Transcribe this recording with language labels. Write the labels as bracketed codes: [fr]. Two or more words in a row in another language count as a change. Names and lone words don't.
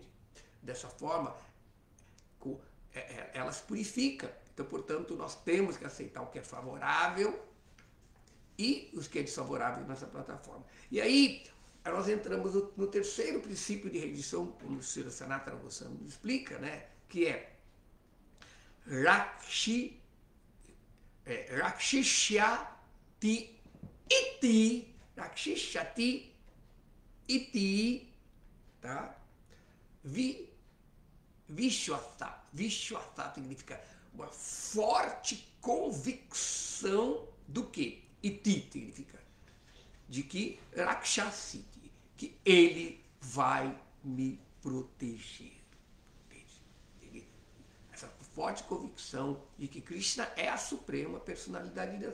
[pt] Dessa forma, ela se purifica. Então, portanto, nós temos que aceitar o que é favorável e os que é desfavorável nessa plataforma. E aí, nós entramos no terceiro princípio de rendição, como o Srila Sanatana Goswami nos explica, né? Que é [sa] रक्षिष्यति इति, [pt] tá? Vishwasa. Vishwasa significa uma forte convicção do que? Iti significa de que Rakshasiti, que ele vai me proteger. Essa forte convicção de que Krishna é a suprema personalidade de Deus.